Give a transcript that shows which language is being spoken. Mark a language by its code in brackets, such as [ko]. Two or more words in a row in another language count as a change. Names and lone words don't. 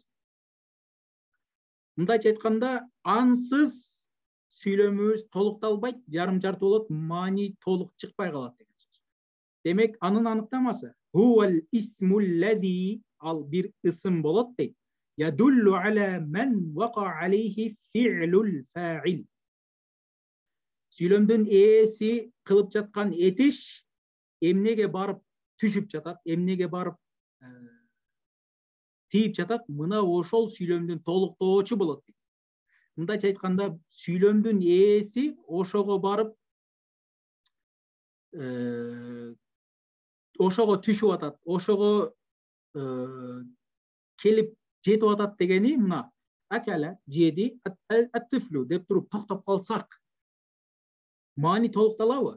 [ky] Мындайча айтканда, ансыз сүйлөмүбүз толукталбайт, жарым-жарты болот, маани толук чыкпай калат деген сөз. Демек, анын аныктамасы [ar] هو الاسم الذي, [ky] ал бир ысым болот дейт. [ar] يدل على من وقع عليه فعل الفاعل. [ky] Сүйлөмдүн ээси кылып жаткан этиш эмнеге барып түшүп жатат, эмнеге барып тийип жатат, мына ошол сүйлөмдүн толуктоочу болот дейт. Мындайча айтканда, сүйлөмдүн ээси ошого барып ошого түшүп атат, ошого келип жетип атат дегени мына [ar] أكل الجدي الطفل [ky] деп туруп токтоп калсак, маани толукталабы?